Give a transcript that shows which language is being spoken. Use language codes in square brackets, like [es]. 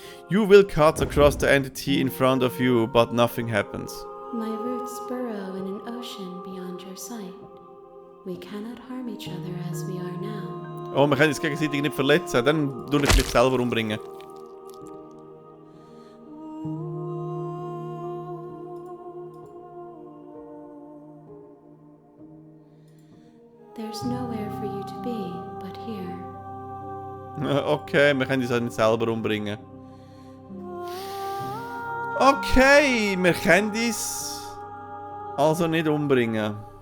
[en] You will cut across the entity in front of you, but nothing happens. My roots burrow in an ocean beyond your sight. We cannot harm each other as we are now. [de] Oh, wir können uns gegenseitig nicht verletzen. Dann tu ich mich selber umbringen. [en] There's nowhere for you to be but here. [de] Okay, wir können uns auch nicht selber umbringen. Okay, wir können uns also nicht umbringen.